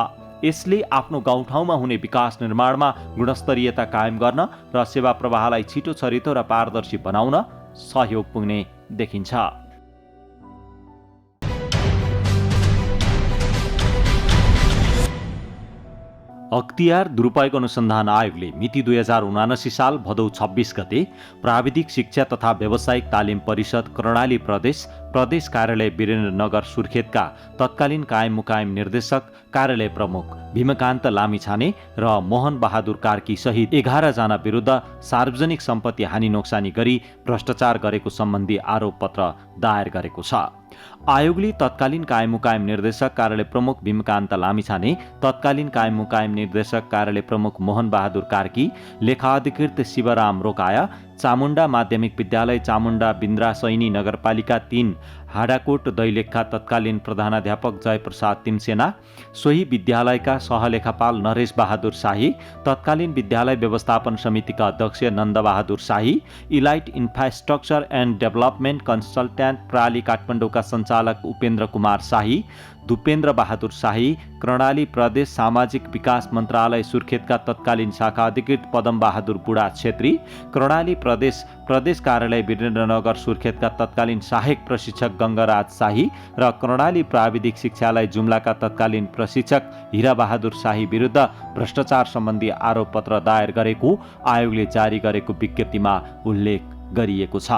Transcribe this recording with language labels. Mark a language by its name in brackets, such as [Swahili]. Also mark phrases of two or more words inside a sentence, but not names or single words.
[Nepali] यसले आफ्नो गाउँठाउँमा हुने विकास निर्माणमा गुणस्तरीयता कायम गर्न र सेवा प्रवाहलाई छिटो छरितो र पारदर्शी बनाउन सहयोग पुग्ने देखिन्छ। अख्तियार दुरुपयोग अनुसन्धान आयोगले मिति 2079 साल भदौ 26 गते प्राविधिक शिक्षा तथा व्यावसायिक तालिम परिषद कर्णाली प्रदेश कार्यालय वीरेन्द्रनगर सुर्खेतका तत्कालीन कायम मुकायम निर्देशक कार्यालय प्रमुख भीमकान्त लामिछाने र मोहन बहादुर कार्की सहित 11 जना विरुद्ध सार्वजनिक सम्पत्ति हानि नोक्सानी गरी भ्रष्टाचार गरेको सम्बन्धी आरोप पत्र दायर गरेको छ। आयोगले तत्कालीन कायम मुकायम निर्देशक कार्यालय प्रमुख भीमकान्त लामिछाने, तत्कालीन कायम मुकायम निर्देशक कार्यालय प्रमुख मोहन बहादुर कार्की, लेखाधिकृत शिवराम रोकाया, चामुण्डा माध्यमिक विद्यालय चामुण्डा बिन्द्रा सैनी नगरपालिका 3 हाडाकोट दैलेखका तत्कालीन प्रधानाध्यापक जयप्रसाद तिमसेना, सोही विद्यालयका सहलेखापाल नरेश बहादुर शाही, तत्कालीन विद्यालय व्यवस्थापन समितिका अध्यक्ष नन्दबहादुर शाही, इलाइट इन्फ्रास्ट्रक्चर एन्ड डेभलपमेन्ट कन्सल्ट्यान्ट प्राली काठमाडौँका सञ्चालक उपेन्द्र कुमार शाही, दुपेन्द्र बहादुर शाही, कर्णाली प्रदेश सामाजिक विकास मन्त्रालय सुर्खेतका तत्कालीन शाखा अधिकृत पदम बहादुर बुढा छेत्री, कर्णाली प्रदेश कार्यालय वीरेन्द्रनगर सुर्खेतका तत्कालीन सहायक प्रशिक्षक गङ्गराज शाही र कर्णाली प्राविधिक शिक्षालय जुम्लाका तत्कालीन प्रशिक्षक हिराबहादुर शाही विरुद्ध भ्रष्टाचार सम्बन्धी आरोपपत्र दायर गरेको आयोगले जारी गरेको विज्ञप्तिमा उल्लेख गरिएको छ।